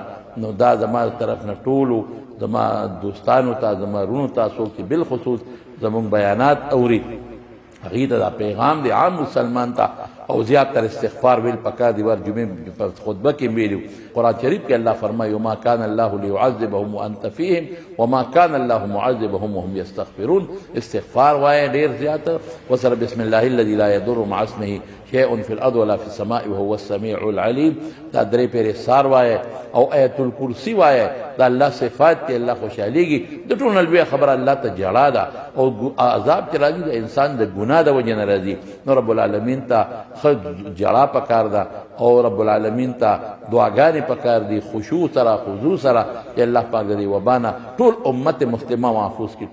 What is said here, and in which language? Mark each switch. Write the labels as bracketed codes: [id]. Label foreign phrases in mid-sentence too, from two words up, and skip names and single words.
[ps] نو دا زما طرف نه ټولو زما دوستانو ته، زما رونو ته، څوک چې بالخصوص زمونږ بیانات اوري هغې ته دا پیغام دی عام مسلمان ته. او زیات تر استغفار ویل پکار دی. ور جمعې په خطبه کې ویلو قرآن شریف کې الله فرمایي [ar] وما كان الله ليعذبهم وانت فيهم وما كان الله معذبهم وهم يستغفرون. [ps] استغفار وایه ډېر زیات، وسره [ar] بسم الله الذي لا يضر مع اسمه شيء في الارض ولا في السماء وهو السميع العليم. [ps] دا درې پیرې سار وایه او آیت الکرسی وایه. دا الله صفات دی، الله خوشحالیږي. د ټولو نه لویه خبره الله ته جړا ده او عذاب چې راځي د انسان د ګناه د وجې نه راځي. نو [ar] رب العالمین [ps] ته ښه جړا پکار ده او [ar] رب العالمین [ps] ته دعاګانې پکار دي، خشوع سره خضوع سره چې الله پاک دې وبا نه ټول امت مسلمه محفوظ کړي.